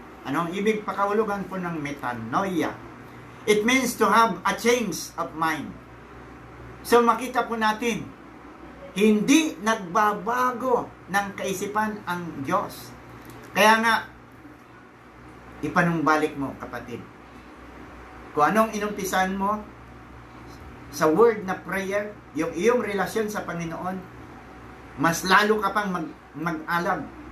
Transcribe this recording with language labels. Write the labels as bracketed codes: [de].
[tl] Anong ibig pakahulugan po ng metanoia? [en] It means to have a change of mind. [tl] So makita po natin, hindi nagbabago ng kaisipan ang Diyos. Kaya nga, ipanumbalik mo, kapatid. Kung anong inumpisan mo sa word na prayer, yung iyong relasyon sa Panginoon, mas lalo ka pang mag-alab.